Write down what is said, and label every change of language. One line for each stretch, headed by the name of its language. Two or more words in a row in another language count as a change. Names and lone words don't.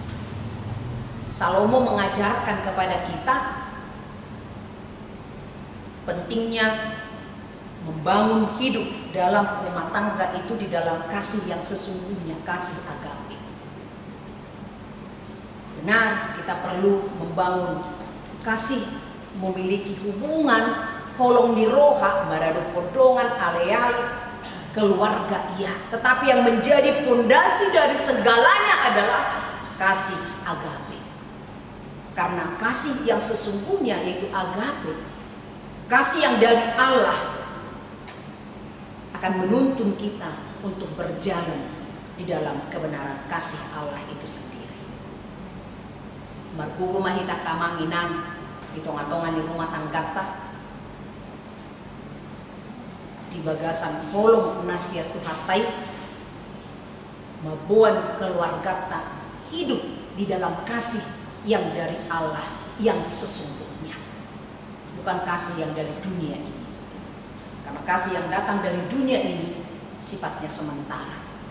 Indonesian: Salomo mengajarkan kepada kita pentingnya membangun hidup dalam rumah tangga itu di dalam kasih yang sesungguhnya, kasih agape. Benar, kita perlu membangun kasih, memiliki hubungan
Batak Toba: holong di roha, marado podongan, ale-ale,
Indonesian: keluarga iya. Tetapi yang menjadi pondasi dari segalanya adalah kasih agape. Karena kasih yang sesungguhnya yaitu agape, kasih yang dari Allah, akan menuntun kita untuk berjalan di dalam kebenaran kasih Allah itu sendiri.
Batak Toba: Markugo mahita kamanginan di tonga-tonga di rumah tanggata, di bagasan holong nasihat Tuhatai,
Indonesian: membuat keluarga hidup di dalam kasih yang dari Allah yang sesungguhnya, bukan kasih yang dari dunia ini. Karena kasih yang datang dari dunia ini sifatnya sementara.